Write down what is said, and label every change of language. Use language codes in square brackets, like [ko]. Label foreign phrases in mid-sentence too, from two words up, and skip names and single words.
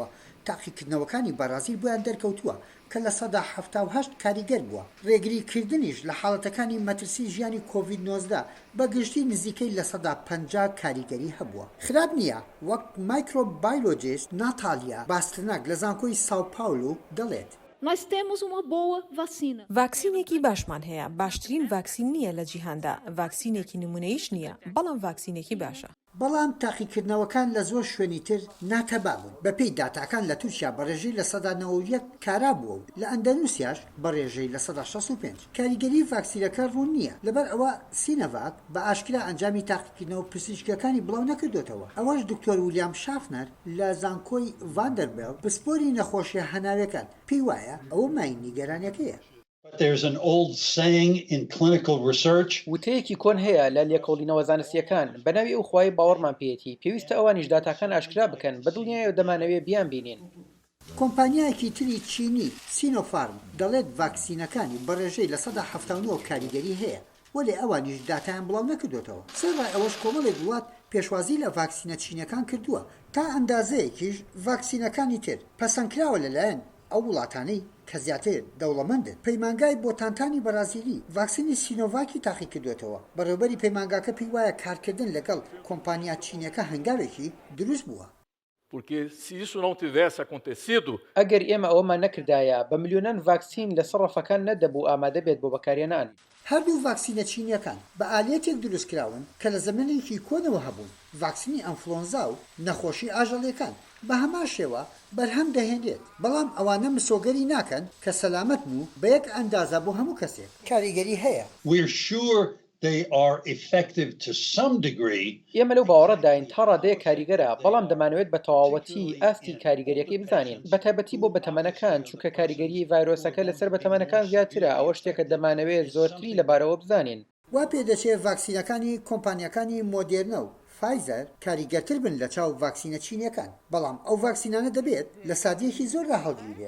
[ckb] تاقیکردنەوەکانی بەرازیل بۆیان دەرکەوتووە کە لە سەدا 78 کاریگەر بووە. ڕێگریکردنیش لە حاڵەتەکانی مەترسی ژیانی کۆڤید-19 بەگشتی نزیکەی لە سەدا 50 کاریگەری هەبووە. خراپ نییە، وەک مایکرۆبایۆلۆجیست ناتالیا باسترناک لە زانکۆی ساو پاولو دەڵێت. [pt] Nós temos uma boa vacina. [ckb] ڤاکسینێکی باشمان هەیە، باشترین ڤاکسین نییە لە جیهاندا، ڤاکسینێکی نمونەیش نییە، بەڵام ڤاکسینێکی باشە. بەڵام تاقیکردنەوەکان لە زۆر شوێنی تر ناتەبابوون. بەپێی داتاکان لە تورکیا بەڕێژەی لە سەدا 91 کارا بووە و لە ئەندەنوسیاش بەڕێژەی لە سەدا 65. کاریگەری ڤاکسینەکە ڕوون نییە، لەبەر ئەوە سینەڤاک بە ئاشکرا ئەنجامی تاقیکردنەوە پزیشکیەکانی بڵاو نەکردوێتەوە. ئەوەش دکتۆر ویلیام شافنەر لە زانکۆی ڤاندەربێڵ پسپۆری نەخۆشیە هەناویەکان پێی وایە ئەوە مای نیگەرانیەکەیە. [en] There's an old saying in clinical research. [ckb] وتەیەکی کۆن هەیە لە لێکۆڵینەوە زانستیەکان بەناوی ئەو خوای باوەڕمان پێێتی پێویستە ئەوانیش داتاکان ئاشکرا بکەن بە دڵنیایە دەمانەوێت بیان بینین. کۆمپانیایەکی تری چینی سینۆفارم دەڵێت ڤاکسینەکانی بەڕێژەی لە سەدا 79 کاریگەری هەیە، وەلێ ئەوانیش داتایان بڵاو نەکردوێتەوە. سەرڕای ئەوەش کۆمەڵێک وڵات پێشوازی لە ڤاکسینە چینەکان کردووە تا ئەندازەیەکیش ڤاکسینەکانی تر پەسەندکراوە لەلایەن ئەو وڵاتانەی کە زیاتر دەوڵەمەندن. پەیمانگای بۆتانتانی بەرازیلی ڤاکسینی سینۆڤاکی تاقی کردوێتەوە. بەڕێوەبەری پەیمانگاکە پێی وایە کارکردن لەگەڵ کۆمپانیا چینەکە هەنگاوێکی دروست بووە. [pt] Porque se isso não tivesse acontecido, [ckb] ئەگەر ئێمە ئەوەمان نەکردایە بە ملیۆنان ڤاکسین لە سەرڕەفەکان نەدەبوو ئامادە بێت بۆ بەکارهێنان. هەردوو ڤاکسینە چینیەکان بە ئالێتێک دروستکراون کە لە زەمانێکی کۆنەوە هەبوون. ڤاکسینی ئەنفلۆنزا و نەخۆشی ئاژەڵیەکان بە هەمان شێوە بەرهەم دەهێنرێت، بەڵام ئەوانە مسۆگەری ناکەن کە سەلامەتن و بە یەک ئەندازە بۆ هەموو کەسێک کاریگەری هەیە. [en] We're sure they are effective to some degree. [ckb] ئێمە لەو باوەڕەداین تا ڕادەیە کاریگەرە، بەڵام دەمانەوێت بە تەواوەتی ئاستی کاریگەریەکەی بزانین، بەتایبەتی بۆ بەتەمەنەکان، چونکە کاریگەری ڤایرۆسەکە لەسەر بەتەمەنەکان زیاترە. ئەوە شتێکە دەمانەوێت زۆرتری لەبارەوە بزانین. وا پێدەچێت ڤاکسینەکانی کۆمپانیەکانی مۆدێرنە و فایزەر کاریگەرتر بن لە چاو ڤاکسینە چینیەکان، بەڵام ئەو ڤاکسینانە دەبێت لە سادیەکی زۆر لە هەڵگیرێت.